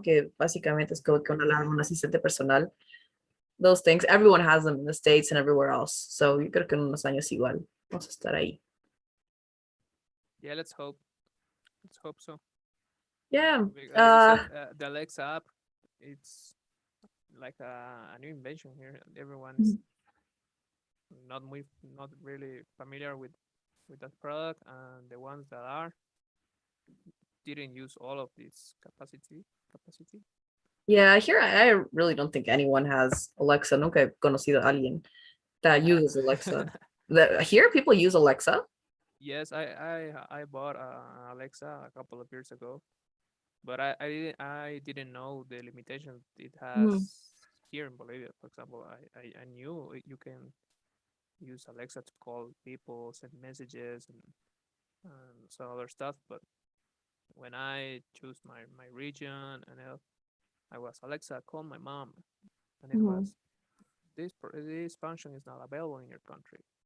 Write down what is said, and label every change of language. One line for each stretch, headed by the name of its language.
Spanish: Que básicamente es como que una alarma, un asistente personal.
English: Those things, everyone has them in the States and everywhere else.
Spanish: So yo creo que en unos años igual vamos a estar ahí.
English: Yeah, let's hope. Let's hope so. Yeah. Because as you said, the Alexa app, it's like a new invention here. Everyone's not really familiar with that product, and the ones that are didn't use all of this capacity. Yeah, here I really don't think anyone has Alexa.
Spanish: Nunca he conocido a alguien
English: that uses Alexa. Here people use Alexa. Yes, I bought Alexa a couple of years ago, but I didn't know the limitations it has here in Bolivia. For example, I knew you can use Alexa to call people, send messages, and some other stuff, but when I choose my region and I was Alexa, call my mom, and it was this function is not available in your country.